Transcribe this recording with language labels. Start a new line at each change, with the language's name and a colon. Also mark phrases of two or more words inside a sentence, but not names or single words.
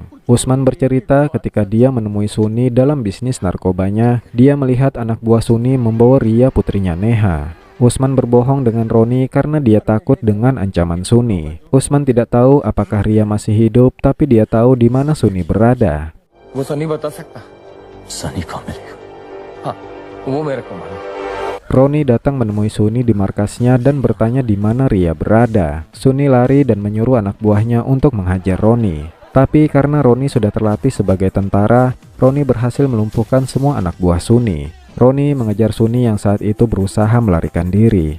Indonesian: Usman bercerita ketika dia menemui Suni dalam bisnis narkobanya, dia melihat anak buah Suni membawa Ria putrinya Neha. Usman berbohong dengan Roni karena dia takut dengan ancaman Suni. Usman tidak tahu apakah Ria masih hidup, tapi dia tahu di mana Suni berada.
Hindi: वो सनी बता सकता। सनी कहाँ मिलेगा? हाँ, वो मेरे को मालूम।
Indonesian: Roni datang menemui Suni di markasnya dan bertanya di mana Ria berada. Suni lari dan menyuruh anak buahnya untuk menghajar Roni. Tapi karena Roni sudah terlatih sebagai tentara, Roni berhasil melumpuhkan semua anak buah Suni. Roni mengejar Suni yang saat itu berusaha melarikan diri.